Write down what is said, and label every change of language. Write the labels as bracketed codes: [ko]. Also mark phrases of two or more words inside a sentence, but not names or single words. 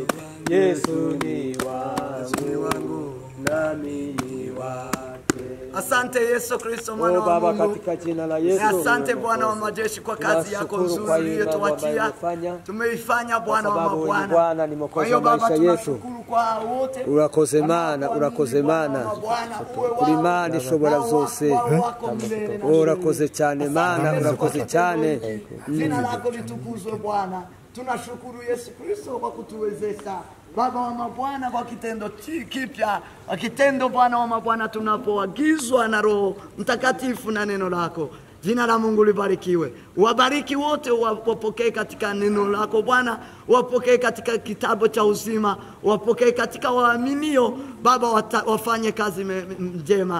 [sw] Yesu ni wangu, nami ni wake. Asante Yesu Kristo mwana wa Baba, Mungu. katika jina la Yesu. Asante Bwana wa majeshi kwa kazi yako nzuri uliyotuachia. Tumeifanya Bwana wa mabwana. Kwa hiyo Baba tunashukuru kwa wote. [rw] urakoze mana ulimana ishobora zose urakoze cyane mana, urakoze cyane. [sw] Jina lako litukuzwe Bwana. Tunashukuru Yesu Kristo kwa kutuwezesha Baba wa mabwana kwa kitendo kipya, kitendo Bwana wa mabwana tunapoagizwa na Roho Mtakatifu na neno lako. Jina la Mungu libarikiwe. Wabariki wote wapokee katika neno lako Bwana, wapokee katika kitabu cha uzima, wapokee katika waaminio Baba, wafanye kazi njema.